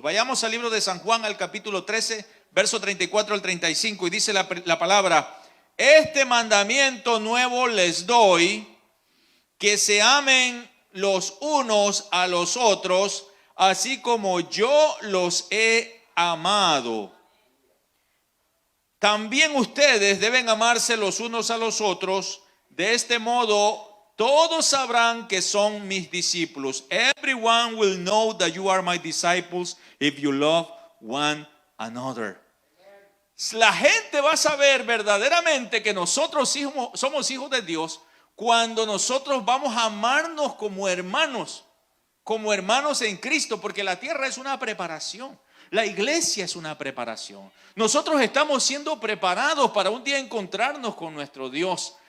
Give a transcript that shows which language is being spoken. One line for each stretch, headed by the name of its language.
Spanish: Vayamos al libro de San Juan, al capítulo 13, verso 34 al 35, y dice la palabra: este mandamiento nuevo les doy, que se amen los unos a los otros, así como yo los he amado. También ustedes deben amarse los unos a los otros. De este modo todos sabrán que son mis discípulos.
English: Everyone will know that you are my disciples if you love one another.
Spanish: La gente va a saber verdaderamente que nosotros somos hijos de Dios cuando nosotros vamos a amarnos como hermanos en Cristo, porque la tierra es una preparación. La iglesia es una preparación. Nosotros estamos siendo preparados para un día encontrarnos con nuestro Dios.